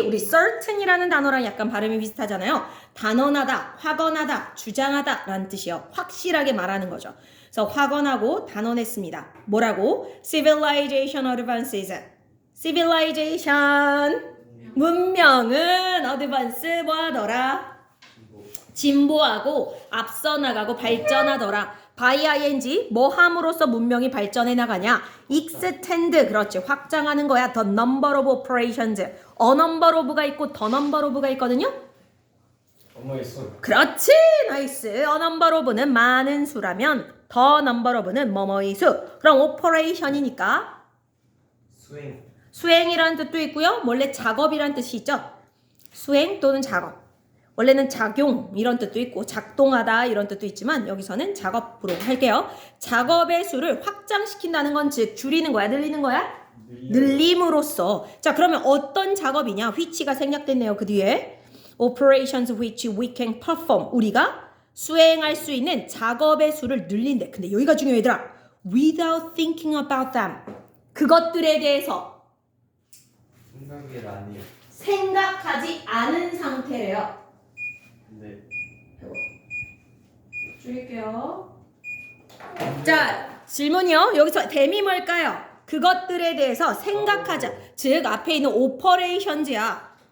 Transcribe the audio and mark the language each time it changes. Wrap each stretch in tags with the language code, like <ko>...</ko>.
<ko>우리 certain이라는 단어랑 약간 발음이 비슷하잖아요. 단언하다, 확언하다, 주장하다 라는 뜻이요. 확실하게 말하는 거죠. 그래서 확언하고 단언했습니다. 뭐라고?</ko> <en>Civilization advances. Civilization.</en> <ko>문명은 advance 뭐하더라? 진보하고 앞서 나가고 발전하더라. by ing 뭐 함으로써 문명이 발전해 나가냐? extend 그렇지 확장하는 거야. the number of operations. a number of가 있고 the number of가 있거든요. 엄마의 수. 그렇지 나이스. a number of는 많은 수라면 the number of는 뭐뭐의 수. 그럼 operation이니까 수행이라는 뜻도 있고요. 원래 작업이라는 뜻이 있죠. 수행 또는 작업. 원래는 작용 이런 뜻도 있고 작동하다 이런 뜻도 있지만 여기서는 작업으로 할게요. 작업의 수를 확장시킨다는 건 즉 줄이는 거야 늘리는 거야? 늘림으로써. 자 그러면 어떤 작업이냐? which가 생략됐네요. 그 뒤에 operations which we can perform 우리가 수행할 수 있는 작업의 수를 늘린대. 근데 여기가 중요해 얘들아.</ko> <en>without thinking about them 그것들에 대해서</en> <ko>생각이 아니에요. 생각하지 않은 상태래요. 네. 줄일게요. 자, 질문이요. 여기서 댐이 뭘까요? 그것들에 대해서 생각하자. 즉 앞에 있는 operations야.</ko>